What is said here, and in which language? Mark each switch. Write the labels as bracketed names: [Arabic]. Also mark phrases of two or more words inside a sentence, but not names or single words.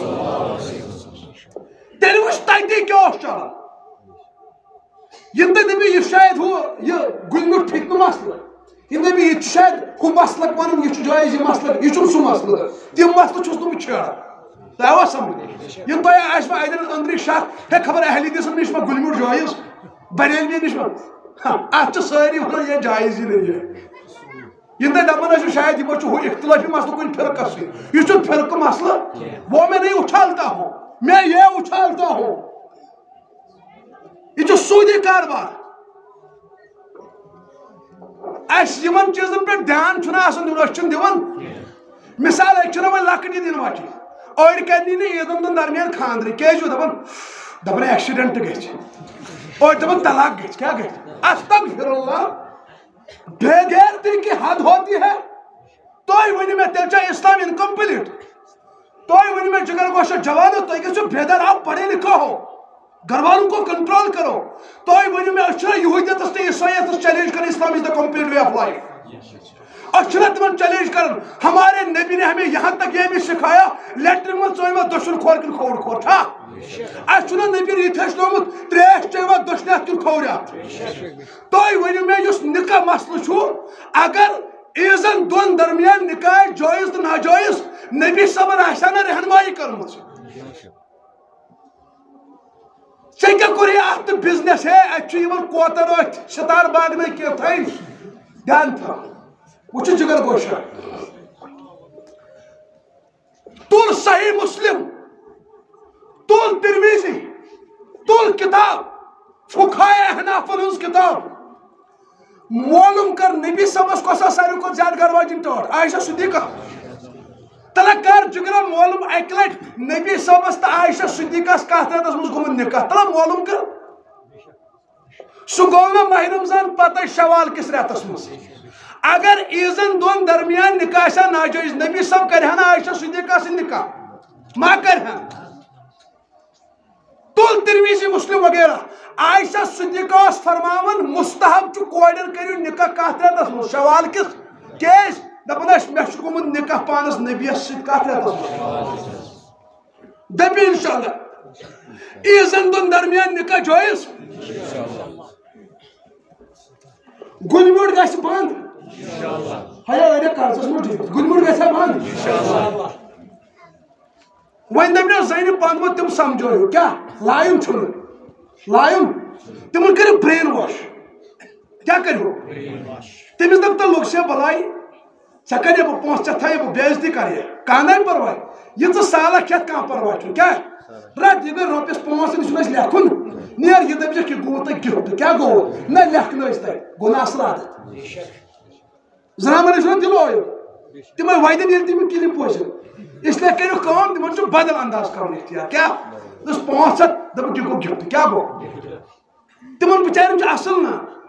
[Kashmiri] تیٚلہِ وٕچھ تتی کیٛاہ اوس چلان یِم تۄہہِ دٔپِو یہِ شاید ہُہ یہِ گُلہِ میوٗٹھ فِتنہٕ مسلہٕ یِم دٔپِو یہِ چھُ شاید ہُہ مسلک وَنُن یہِ چھُ جٲیز یہِ مسلہٕ یہِ چھُنہٕ سُہ مسلہٕ تِم مسلہٕ چھُس نہٕ بہٕ چھیڑان تۄہہِ آوا سمجھ یِم تۄہہِ آسوٕ اَتٮ۪ن أنٛدرٕ شک ہے خبر اہلی دِسن نِش ما گُلہِ میوٗٹھ جٲیز بریلوی نِش ما اتھ چھِ سٲری ونان [Urdu] یہ جایز ہی نہیں ہے [Kashmiri] یِم تۄہہِ دپان ٲسِو شاید یِمو چھُ ہُہ اختلافی مسلہٕ کُنہِ فرقس سۭتۍ یہِ چھُنہٕ فرقہٕ مسلہٕ [Urdu] وہ میں نہیں اچھالتا ہوں میں یہ اچھالتا ہوں [Kashmiri] یہ چھُ سوٗدی کاربار اَسہِ یِمن چیٖزن پٮ۪ٹھ دھیان چھُنہٕ آسان دیُن أسۍ چھِنہٕ دِوان مثال أسۍ چھِنہ وۄنۍ لۄکٕٹ عیٖد یِنہٕ واجیٚنۍ أڑۍ کرنی نہٕ عیٖدن دۄن درمیان خانٛدرٕے کیازِ چھُ دپان ایکسیڈنٹ گژھِ أڑۍ دپان طلاق گژھِ کیٛاہ گژھِ [Arabic] استغفر اللہ [Kashmiri] بے غیرتی [Urdu] کی حد ہوتی ہے [Kashmiri] تُہۍ ؤنِو مےٚ تیٚلہِ چھا اسلام انکمپلیٹ تُہۍ ؤنِو مےٚ جگر گوشا جوانو تُہۍ گژھِو بیدار [Urdu] آپ پڑھے لکھے ہو گھر والوں کو کنٹرول کرو [Kashmiri] تُہۍ ؤنِو مےٚ أسۍ چھِنہ یہوٗدیتس تہٕ عیسٲیتس چیلنج کران [English] Islam is the complete way of life [Kashmiri] أسۍ چھِنہ تِمن چیلنج کران [Urdu] ہمارے نبی نے ہمیں یہاں تک یہ بھی سکھایا [Kashmiri] لیٹرن منٛز ژٲنۍوا دٔچھُن کھور کِنہٕ کھووُر کھور چھا اَسہِ چھُنہ نبی یہِ ہیٚچھنومُت ترٛیش چیٚیوا دٔچھنہِ اَتھٕ کِنہٕ کھوورِ اَتھٕ تُہۍ ؤنِو مےٚ یُس نِکاح مسلہٕ چھُ اگر عیٖزن دۄن درمیان نِکاح آسہِ جٲیز تہٕ ناجٲیز نبی صٲبن آسہِ ہا نہ رہنمٲیی کٔرمٕژ ژےٚ کیٛاہ کوٚرُے اَتھ تہٕ بِزنس ہے اَتہِ چھُ یِمن کوتر أتھۍ سِتار باغنٕے کیٛاہتانۍ دیان تھاو وٕچھِو جگر گوشا تل صحیح مسلم، تل ترمیزی، تل کتاب فقہائے احنافن ہنز کتاب، معلوم کر نبی صبس کو ساروی کو زیادہ گھر واجن ٹوٹ عائشہ صدیقہ تلک کر جگرا معلوم اکہ لٹ نبی صبس تو عائشہ صدیقہ کتھ رتس مز گومت نکاح تلا معلوم کر سہ گو نا ماہ رمضان پتہ شوال کس رتس مز اگر عیزن دون درمیان نکاح سا ناجائز نبی صاحب کرہن عائشہ صدیقہ سے نکاح ما کرہن تل ترمیزی مسلم وغیرہ عائشہ صدیقہ فرماون مستحب چھ کوڑن کریو نکاح کتھ رتس مز شوال کس کیس دپنس مے چھ گومت نکاح پانس نبیس سۭتۍ کتھ رتس مز دپی انشاءاللہ عیزن دون درمیان نکاح جائز گل میوٹ گژھِ بند ہیا اڑے قرضس منٛز گل میوٹ گژھِ بند وۄنۍ دپنو زَنہِ پنٛدوہ تِم سمجھٲیِو کیٛاہ لایُن چھُنہٕ لایُن تِمن کٔرِو [English] brain wash [Kashmiri] کیٛاہ کٔرِو تٔمِس دپ تہٕ لوٚگ سے بلاے ژےٚ کَرے بہٕ پونٛسہٕ ژےٚ تھایے بہٕ بے عزتی کرے کانٛہہ نہٕ پرواے یہِ ژٕ سالَکھ کھٮ۪تھ کانٛہہ پرواے چھُنہٕ کیٛاہ رٹ یہِ گٔے رۄپیَس 500 یہِ چھُنہٕ اَسہِ لیکھُن نیر یہِ دٔپۍزٮ۪کھ یہِ گوٚو تۄہہِ گفٹ کیٛاہ گوٚو نہ لیکھنٲیِس تۄہہِ گوٚو نہٕ اَصٕل عادت زنانن ٲسۍ دِلو اویو تِمے وَدن ییٚلہِ تِم کِلِپ وٕچھن اسلیے کٔرِو کٲم تِمن چھُ بدل انداز کرُن اختیار کیٛاہ دوٚپُس 500 دوٚپُکھ یہِ گوٚو گفٹ کیٛاہ گوٚو تِمن بِچارٮ۪ن چھُ اصٕل نا